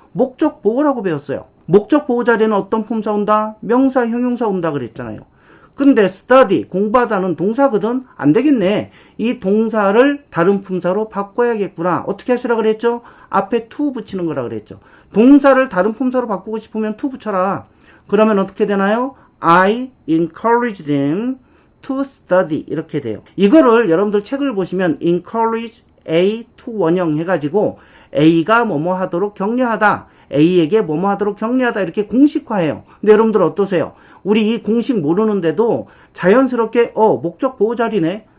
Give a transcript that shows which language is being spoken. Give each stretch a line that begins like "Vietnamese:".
Korean: 목적 보호라고 배웠어요. 목적 보호 자리에는 어떤 품사 온다? 명사, 형용사 온다 그랬잖아요. 근데 study, 공부하다는 동사거든? 안 되겠네. 이 동사를 다른 품사로 바꿔야겠구나. 어떻게 하시라 그랬죠? 앞에 to 붙이는 거라 그랬죠. 동사를 다른 품사로 바꾸고 싶으면 to 붙여라. 그러면 어떻게 되나요?
English: I encouraged them to study.
Korean: 이렇게 돼요. 이거를 여러분들 책을 보시면
English: encourage A to
Korean: 원형 해가지고 A가 뭐뭐 하도록 격려하다. A에게 뭐뭐 하도록 격려하다. 이렇게 공식화해요. 근데 여러분들 어떠세요? 우리 이 공식 모르는데도 자연스럽게 목적 보호 자리네.